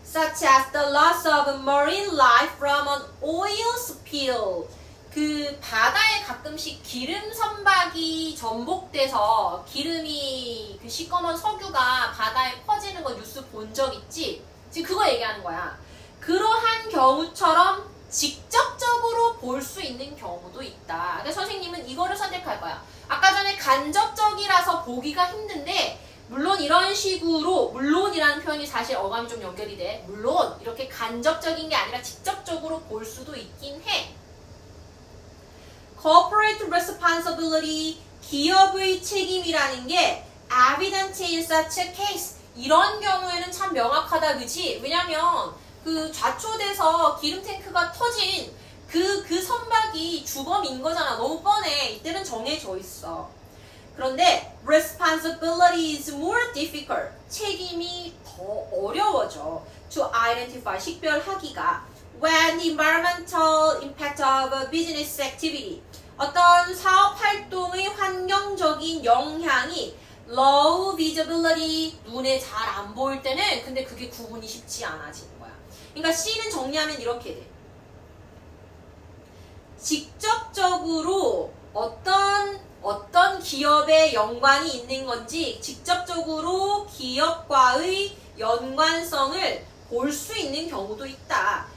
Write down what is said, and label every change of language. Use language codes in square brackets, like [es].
[en] such as the loss of marine life from an oil spill. [ko] 그 바다에 가끔씩 기름 선박이 전복돼서 기름이 그 시꺼먼 석유가 바다에 퍼지는 거 뉴스 본 적 있지? 지금 그거 얘기하는 거야. 그러한 경우처럼 직접적으로 볼 수 있는 경우도 있다. 근데 선생님은 이거를 선택할 거야. 아까 전에 간접적이라서 보기가 힘든데 물론 이런 식으로 물론이라는 표현이 사실 어감이 좀 연결이 돼. 물론 이렇게 간접적인 게 아니라 직접적으로 볼 수도 있긴 해. [en] Corporate responsibility, [ko] 기업의 책임이라는 게 [en] evident in such a case. [ko] 이런 경우에는 참 명확하다, 그치? 왜냐면 그 좌초돼서 기름 탱크가 터진 그 선박이 주범인 거잖아. 너무 뻔해. 이때는 정해져 있어. 그런데 [en] responsibility is more difficult. [ko] 책임이 더 어려워져. [en] To identify, [ko] 식별하기가. [en] When the environmental impact of a business activity. [ko] 어떤 사업 활동의 환경적인 영향이 [en] low visibility, [ko] 눈에 잘 안 보일 때는 근데 그게 구분이 쉽지 않아지는 거야. 그러니까 C는 정리하면 이렇게 돼. 직접적으로 어떤 기업에 연관이 있는 건지 직접적으로 기업과의 연관성을 볼 수 있는 경우도 있다.